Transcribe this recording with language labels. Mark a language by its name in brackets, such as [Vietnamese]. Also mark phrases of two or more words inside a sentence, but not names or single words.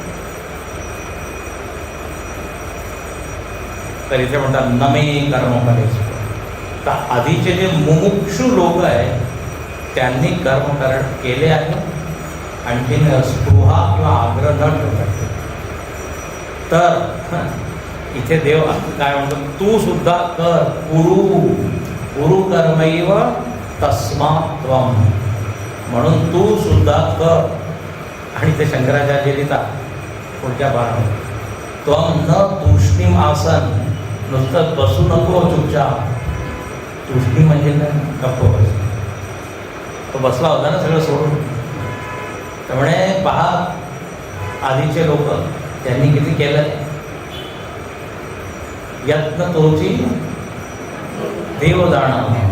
[Marathi] तर इथे म्हणतात नमे कर्म करेस. तर आधीचे जे मुमुक्षु लोक आहेत त्यांनी कर्म केले आहे. आणखीन स्पृहा किंवा आग्रह न ठेवता. तर इथे देव काय म्हणतो, तू सुद्धा कर. [Sanskrit] कुरु कर्मैव तस्मात् त्वं. [Marathi] म्हणून तू सुद्धा कर. आणि ते शंकराचार्य लिहितात पुढच्या पारामध्ये, [Sanskrit] त्वं न तूष्णीम आसन. [Marathi] नुसतं बसू नको चुपचाप. तूष्णी म्हणजे काय, गप्प बस. तो बसला होता ना सगळं सोडून. त्यामुळे पहा आधीचे लोक त्यांनी किती केलं. यत्न तोची देव जाणं.